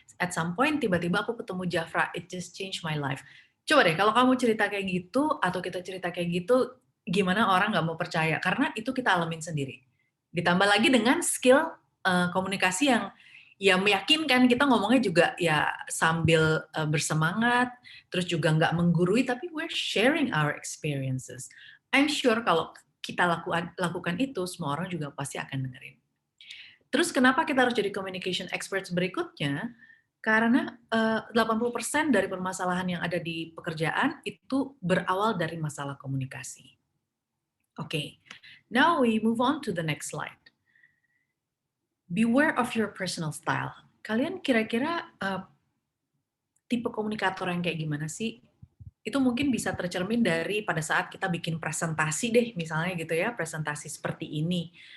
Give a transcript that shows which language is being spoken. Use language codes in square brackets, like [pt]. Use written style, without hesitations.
[en] At some point [id] tiba-tiba aku ketemu [en] Jafra, it just changed my life. [id] Coba deh kalau kamu cerita kayak gitu atau kita cerita kayak gitu, gimana orang nggak mau percaya? Karena itu kita alamin sendiri. Ditambah lagi dengan skill komunikasi yang ya meyakinkan, kita ngomongnya juga ya sambil bersemangat, terus juga nggak menggurui, tapi [en] we're sharing our experiences. I'm sure [id] kalau kita lakukan itu, semua orang juga pasti akan dengerin. Terus kenapa kita harus jadi communication experts berikutnya? Karena 80% dari permasalahan yang ada di pekerjaan itu berawal dari masalah komunikasi. [en] Oke, now we move on to the next slide. Beware of your personal style. [id] Kalian kira-kira tipe komunikator yang kayak gimana sih? Itu mungkin bisa tercermin dari pada saat kita bikin presentasi deh, misalnya gitu ya, presentasi seperti ini.